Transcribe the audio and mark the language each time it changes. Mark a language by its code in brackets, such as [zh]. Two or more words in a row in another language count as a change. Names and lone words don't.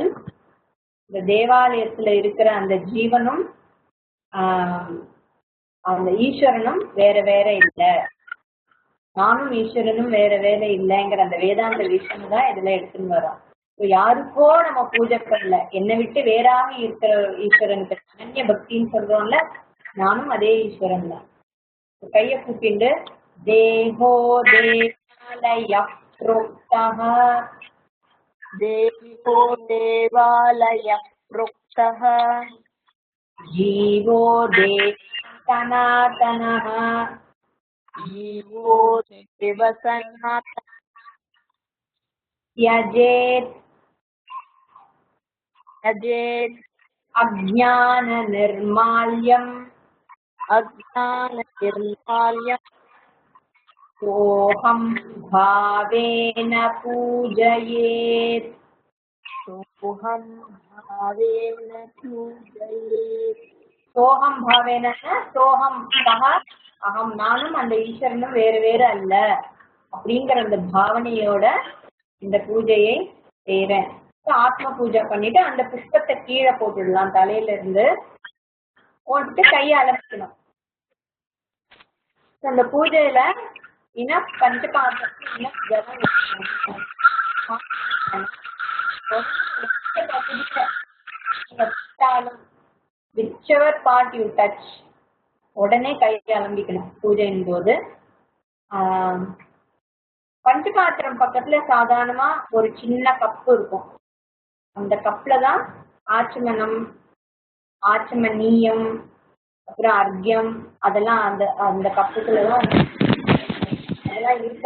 [ta] இந்த தேவாலயத்துல இருக்கிற அந்த ஜீவனும் அந்த ஈஸ்வரனும் வேற வேற இல்லை, நானும் ஈஸ்வரனும் வேற வேற இல்லைங்கிற அந்த வேதாந்த விஷயம் தான் இதுல எடுத்துன்னு வரோம். யாருக்கோ நம்ம பூஜை பண்ணல, என்னை விட்டு வேறாக இருக்கிற ஈஸ்வரனுக்கு அனன்ய பக்தின்னு சொல்றோம்ல, நானும் அதே ஈஸ்வரன் தான். கைய கூப்பிண்டு [sa] देहो देवालय प्रोक्तः देवो देवालय प्रोक्तः जीवो देव सनातनः जीवो देव सनातनः त्यजेत् त्यजेत् अज्ञान निर्माल्यम् सोऽहं भावेन पूजयेत्. सोऽहं भावेन पूजयेत्. सोऽहं भावेन सोऽहं कः अहं [ta] நானும் அந்த ஈஸ்வரனும் வேறு வேறு அல்ல அப்படிங்கிற அந்த பாவனையோட இந்த பூஜையை செய்யறேன். ஆத்ம பூஜை பண்ணிட்டு அந்த புஷ்பத்தை கீழே போட்டுடலாம். தலையில இருந்து போட்டுட்டு கையை அலம்பிக்கணும். அந்த பூஜையில இனப் பஞ்சபாத்திரத்துல இனப் ஜலம் [en] whichever part you touch [ta] உடனே கையை அலம்பிக்கணும் பூஜையின் போது. பஞ்சபாத்திரம் பக்கத்துல சாதாரணமா ஒரு சின்ன கப்பு இருக்கும். அந்த கப்ல தான் ஆச்சமனம், ஆச்சமனியம், அப்புறம் அர்க்கியம் அதெல்லாம் அந்த அந்த கப்புக்குள்ளதான் அதெல்லாம் இருக்கா.